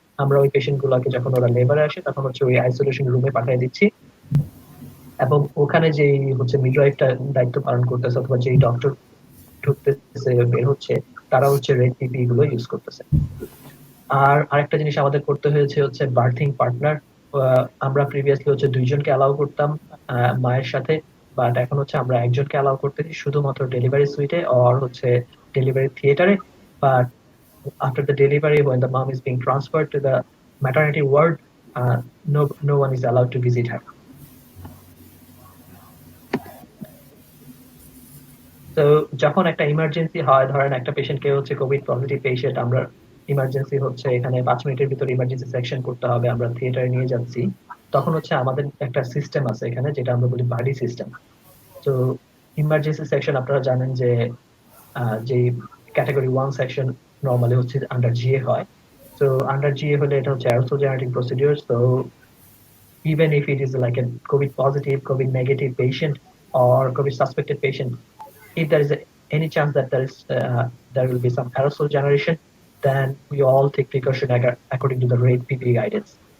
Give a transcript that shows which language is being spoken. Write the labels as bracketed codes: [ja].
[bn] আমরা ওই পেশেন্ট গুলোকে যখন ওরা লেবারে আসে তখন হচ্ছে ওই আইসোলেশন রুমে পাঠিয়ে দিচ্ছি এবং ওখানে যেই হচ্ছে মিডওয়াইফটা দায়িত্ব পালন করতেছে অথবা যেই ডক্টর ঢুকতেছে বের হচ্ছে, তারা হচ্ছে রেড পিপি গুলো ইউজ করতেছে। আর আরেকটা জিনিস আমাদের করতে হয়েছে হচ্ছে বার্থিং পার্টনার। আমরা প্রিভিয়াসলি হচ্ছে 2জনকে অ্যালাউ করতাম মায়ের সাথে, বাট এখন হচ্ছে আমরা একজনকে অ্যালাউ করতেছি শুধুমাত্র ডেলিভারি সুইটে আর হচ্ছে ডেলিভারি থিয়েটারে। [en] But after the delivery, when the mom is being transferred to the maternity ward, no one is allowed to visit her. [bn] তো যখন একটা ইমার্জেন্সি হয়, ধরেন একটা পেশেন্টকে হচ্ছে কোভিড পজিটিভ পেশেন্ট, আমরা ইমার্জেন্সি হচ্ছে এখানে 5 মিনিটের ভিতরে ইমার্জেন্সি সেকশন করতে হবে, আমরা থিয়েটারে নিয়ে যাচ্ছি, তখন হচ্ছে আমাদের একটা সিস্টেম আছে এখানে যেটা আমরা বলি বাডি সিস্টেম। তো ইমার্জেন্সি সেকশন আপনারা জানেন যে যে ক্যাটাগরি 1 সেকশন নরমালি হচ্ছে আন্ডার জিএ হয়। তো আন্ডার জিএ হলে এটা হচ্ছে aerosol generating procedure. [en] So even if it is like a COVID positive, COVID negative patient or COVID suspected patient, if there is any chance that there will be some aerosol generation, then we all take precaution according to the RAID PPE guidance.